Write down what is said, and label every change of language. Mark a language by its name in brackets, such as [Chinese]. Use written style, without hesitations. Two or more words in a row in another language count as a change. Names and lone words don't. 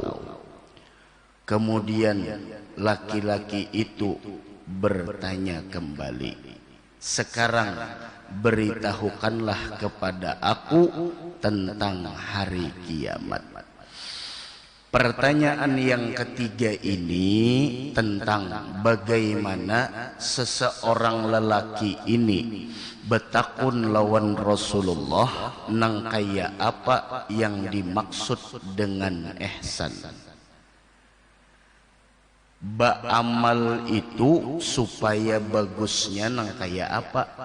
[Indonesian] Kemudian laki-laki itu bertanya kembali, sekarang beritahukanlah kepada aku tentang hari kiamat. [Banjar] Pertanyaan yang ketiga ini tentang bagaimana seseorang lelaki ini betakun lawan Rasulullah nang kaya apa yang dimaksud dengan ihsan. Ba'amal itu supaya bagusnya nang kaya apa?